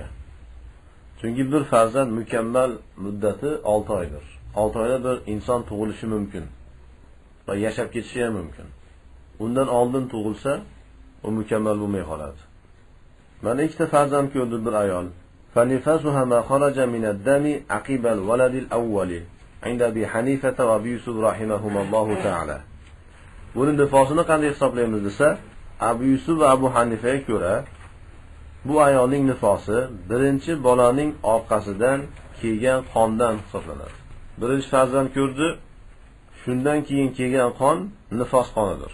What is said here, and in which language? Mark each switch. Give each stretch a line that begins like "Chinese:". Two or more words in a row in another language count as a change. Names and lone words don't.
Uzbek: Chunki bir farzand mukammal muddati 6 oydir. 6 oyda bir inson tug'ilishi mumkin va yashab ketishi ham mumkin. Undan oldin tug'ilsa, u mukammal bo'lmay qoladi. Mana ikkita farzand ko'rdi bir ayol.
Arabic: فنفاسها ما خرج من الدم عقيب الولد الأول عند أبي حنيفة وأبي يوسف رحمهما الله تعالى.
Uzbek: Buni nifosini qanday hisoblaymiz desa, Abu Yusuf va Abu Hanifaga ko'ra, bu ayolning nifosi birinchi bolaning orqasidan kelgan qondan hisoblanadi. Birinchi farzand ko'rdi, shundan keyin kelgan qon nifos qonidir.